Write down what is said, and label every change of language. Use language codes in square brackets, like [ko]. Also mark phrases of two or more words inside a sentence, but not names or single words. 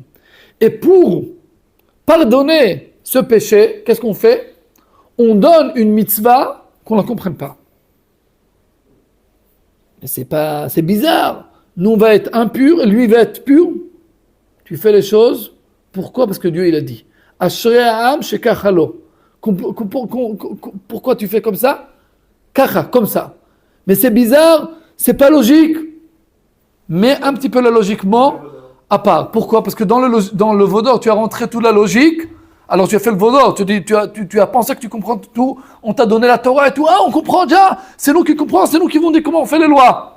[fr] Et pour pardonner ce péché, qu'est-ce qu'on fait? On donne une mitzvah qu'on ne comprenne pas. Mais c'est bizarre. Nous, on va être impurs et lui, il va être pur. Tu fais les choses. Pourquoi? Parce que Dieu, il a dit. [he] אשרי העם שככה לו. [fr] Pourquoi tu fais comme ça? Kacha, comme ça. Mais c'est bizarre, c'est pas logique. Mais un petit peu la logiquement à part. Pourquoi? Parce que dans le veau d'or, tu as rentré toute la logique. Alors tu as fait le veau d'or, tu as pensé que tu comprends tout, on t'a donné la Torah et tout, on comprend déjà, c'est nous qui comprenons, c'est nous qui vont dire comment on fait les lois.